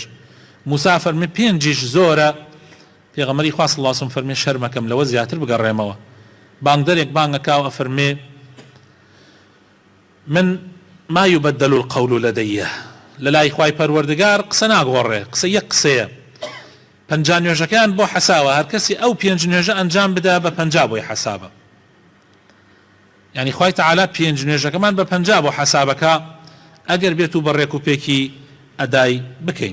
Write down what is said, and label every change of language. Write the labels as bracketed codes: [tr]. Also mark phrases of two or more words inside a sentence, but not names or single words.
[ckb] موسا فەرمێ 5 زۆرە، پێغەمبەری خوا [ar] صلی الله عليه وسلم [ckb] فەرمێ شەرمەکەم لەوە زیاتر بگەڕێمەوە. بانگدەرێک بانگەکاو ئەفەرمێ من [ar] ما يبدل القول لدي، [ckb] لەلای خوای پەروەردگار قسە ناگۆڕێ، قسە یەک قسەیە. 50 نوێژەکان بۆ حەساوە، هەر کەسی ئەو 5 نوێژە ئەنجام بدا بە 50 بۆی حەسابە، یعنی خوای تەعالا 5 نوێژەکەمان بە 50 بۆ حەسابەکە ئەگەر بێت و بەڕێک و پێکی ئەدای بکەین.